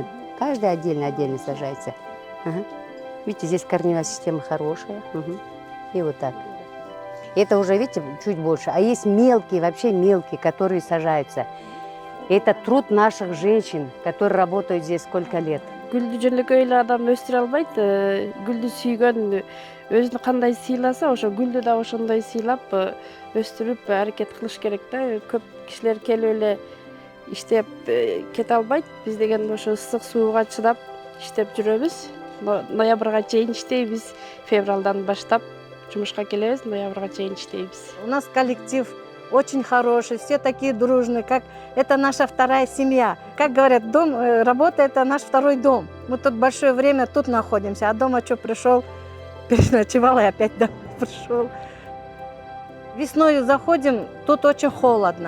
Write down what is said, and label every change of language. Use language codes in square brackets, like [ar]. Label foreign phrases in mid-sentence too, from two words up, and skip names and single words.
[ru] Каждая отдельно сажается. Ага. Видите, здесь корневая система хорошая. Угу. И вот так. Это уже, видите, чуть больше. А есть мелкие, вообще мелкие, которые сажаются. Это труд наших женщин, которые работают здесь сколько лет. [ky] Гүлдү жөнөкөй эле адам өстүрө албайт. Гүлдү сүйгөн, өзүнү кандай сыйласа, ошо гүлдү да ошондой сыйлап, өстүрүп аракет кылыш керек да. Көп кишилер келип эле иштеп кете албайт. Биз деген ошо ысык сууга чыдап иштеп жүрөбүз. Ноябрга чейин иштейбиз. Февралдан баштап жумушка келебиз, ноябрга чейин иштейбиз. [ru] У нас коллектив очень хороший, все такие дружные, как это наша вторая семья. Как говорят, дом, работа – это наш второй дом. Мы тут большое время тут находимся, а дома что пришел, переночевал и опять домой пришел. Весной заходим, тут очень холодно.